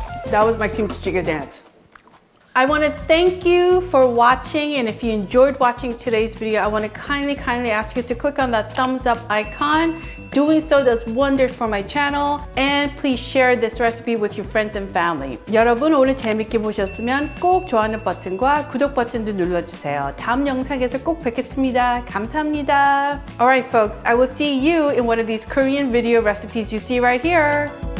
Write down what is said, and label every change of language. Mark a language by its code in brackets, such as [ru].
[en] That was my kimchi찌개 dance. I want to thank you for watching, and if you enjoyed watching today's video, I want to kindly ask you to click on that thumbs up icon. Doing so does wonders for my channel, and please share this recipe with your friends and family. [ko] 여러분 오늘 재밌게 보셨으면 꼭 좋아하는 버튼과 구독 버튼도 눌러주세요. 다음 영상에서 꼭 뵙겠습니다. 감사합니다. [en] Alright folks, I will see you in one of these Korean video recipes you see right here.